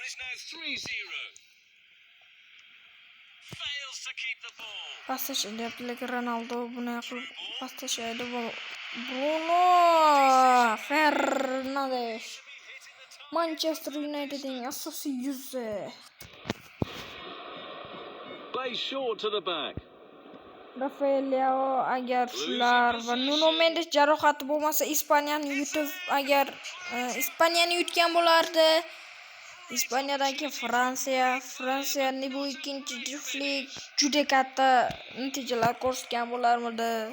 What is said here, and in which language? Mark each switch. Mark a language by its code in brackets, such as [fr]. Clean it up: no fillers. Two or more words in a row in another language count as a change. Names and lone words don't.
[uz] Pastashyapti, lekin Ronaldo buni qilib pastashaydi. Bruno Fernandes Manchester Unitedning asosiy yuzi. [en] Play short to the back. [uz] Rafael Leao agar shular va Nuno Mendes jarohati bo'lmasa Ispaniyani yutgan bo'lardi. Ispaniyadan keyin Fransiyaning bu ikkinchi juftlik juda katta natijalar ko'rsatgan bo'larmidi.